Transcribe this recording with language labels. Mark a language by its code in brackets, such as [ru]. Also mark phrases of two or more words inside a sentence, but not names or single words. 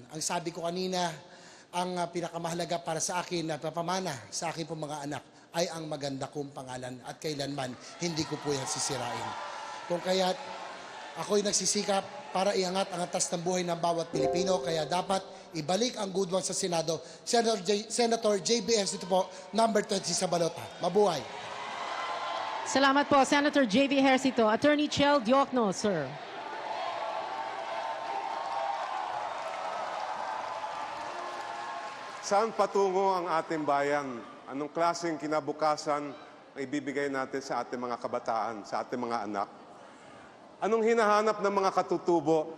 [tl] Ang sabi ko kanina, ang pinakamahalaga para sa akin na papamana sa akin pong mga anak ay ang maganda kong pangalan at kailanman hindi ko po yan sisirain. Kung kaya't ako'y nagsisikap para iangat ang antas ng buhay ng bawat Pilipino, kaya dapat ibalik ang [en] good one [tl] sa Senado. Senator J.B. Ejercito po, number 20 sa balota. Mabuhay. Salamat po, Senator J.B. Ejercito. Attorney Chel Diokno, sir. Saan patungo ang ating bayan? Anong klaseng kinabukasan ang ibibigay natin sa ating mga kabataan, sa ating mga anak? Anong hinahanap ng mga katutubo?